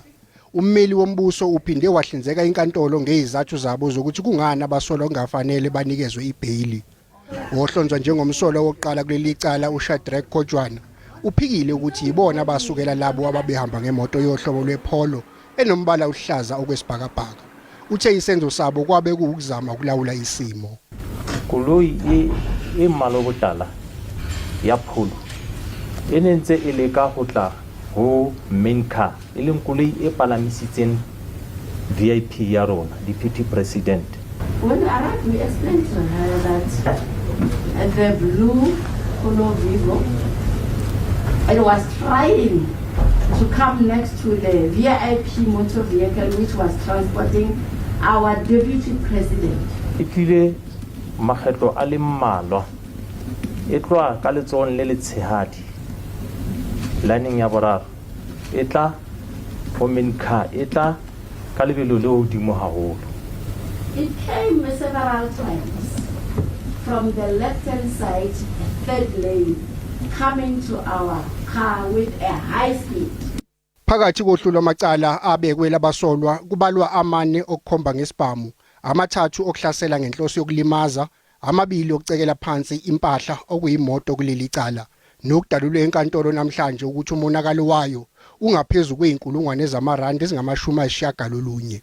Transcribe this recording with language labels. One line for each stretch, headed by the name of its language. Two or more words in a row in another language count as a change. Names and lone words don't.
Zulu: Ummeli wombuso uphinde wahlinzeka inkantolo ngezizathu zabo zokuthi kungani abasolwa kungafanele banikezwe ibhayili. Wohlonzwa njengomsolwa wokuqala kuleli cala uShadrack Kodwana uphikile ukuthi yibona basukela labo ababehamba ngemoto yohlobo lwePolo enombala ohlaza okwesibhakabhaka. Uthe isenzo sabo kwabe ukuzama ukulawula isimo.
Southern Sotho: Koloi e mmala botala ya Polo enentse ile ka ho tla ho
English: main car
Southern Sotho: e leng koloi e palamisitseng VIP ya rona
English: deputy president. When I arrived, we explained to her that the blue Polo Vivo, it was trying to come next to the VIP motor vehicle which was transporting our deputy president.
Southern Sotho: Ikile makgetlo a le mmalwa e tloa ka letsohong le letshehadi lining ya boraro e tla ho
English: main car
Southern Sotho: e tla ka lebelo le hodimo haholo.
English: It came several times from the left-hand side, third lane, coming to our car with a high speed.
Zulu: Phakathi kohlu lwamacala abekwe labasolwa kubalwa amane okukhomba ngesibhamu, amathathu okuhlasela ngenhloso yokulimaza, amabili okucekela phansi impahla okuyimoto kuleli cala, nokudalulwe enkantolo namhlanje ukuthi umonakalo wayo ungaphezulu kwe1,000 zamarandi ezingama-90.